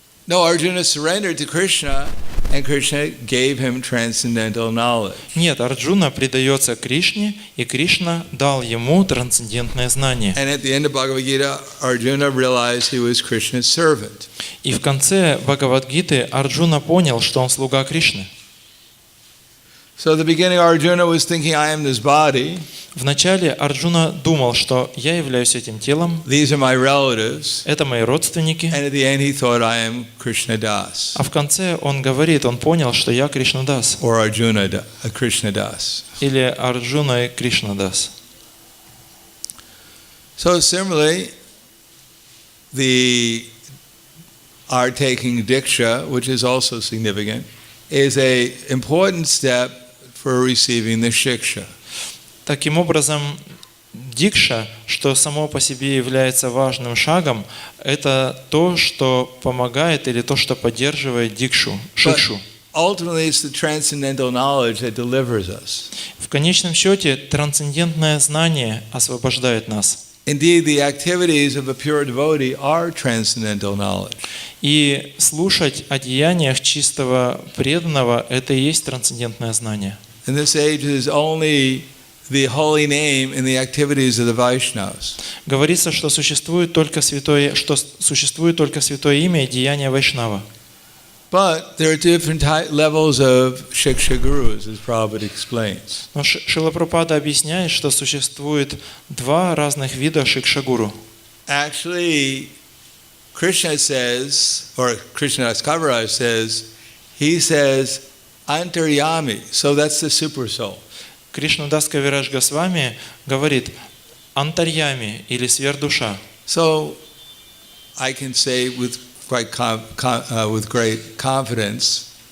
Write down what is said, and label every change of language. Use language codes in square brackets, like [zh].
[en] No, Arjuna surrendered to Krishna, and Krishna gave him transcendental knowledge. [ru] Нет, Арджуна предается Кришне, и Кришна дал ему трансцендентное знание. [en] And at the end of Bhagavad Gita, Arjuna realized he was Krishna's servant. [ru] И в конце Бхагавад-гиты Арджуна понял, что он слуга Кришны. [en] So at the beginning, Arjuna was thinking, I am this body. [ru] Вначале Арджуна думал, что я являюсь этим телом, [en] These are my relatives. [ru] это мои родственники. [en] And at the end, he thought, I am Krishna Das. [ru] А в конце он говорит, он понял, что я Кришна Дас. [en] Or Arjuna, Krishna Das. [ru] Или Арджуна и Кришна Дас. [en] So similarly, our taking Diksha, which is also significant, is an important step for receiving the Shiksha. [ru] Таким образом, дикша, что само по себе является важным шагом, это то, что помогает или то, что поддерживает дикшу, шикшу. [en] Ultimately, it's the transcendental knowledge that delivers us. [ru] В конечном счете, трансцендентное знание освобождает нас. [en] Indeed, the activities of a pure devotee are transcendental knowledge. [ru] И слушать о деяниях чистого преданного – это и есть трансцендентное знание. [en] In this age, it is only the holy name in the activities of the Vaishnavas. [ru] Говорится, что существует только святое имя и деяния Вайшнава. [en] But there are different levels of Shiksha Gurus, as Prabhupada explains. [ru] Но Шрила Прабхупада объясняет, что существует 2 разных вида шикша-гуру. [en] Actually, Krishna says, or Krishnadas Kaviraj says, he says, Antaryami, so that's the super soul. [ru] Кришнадас Кавирадж Госвами говорит «антарьями» или «сверхдуша». [en] So, I can say with great confidence.